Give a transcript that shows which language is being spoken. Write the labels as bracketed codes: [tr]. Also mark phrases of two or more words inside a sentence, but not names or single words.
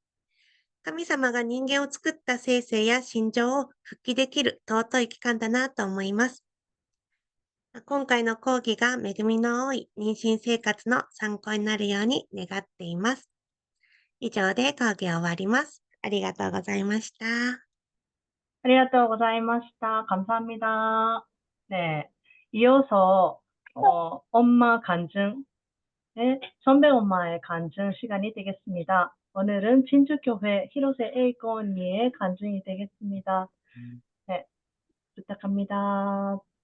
[ja] 神様が人間を作った生性や心情を復帰できる尊い期間だなと思います。今回の講義が恵みの多い妊娠生活の参考になるように願っています。以上で講義を終わります。ありがとうございました。ありがとうございました。 [ko] 감사합니다. 네. 이어서, 엄마 간증, 선배 엄마의 간증 시간이 되겠습니다. 오늘은 진주교회 히로세 에이코 언니의 간증이 되겠습니다. 네, 부탁합니다.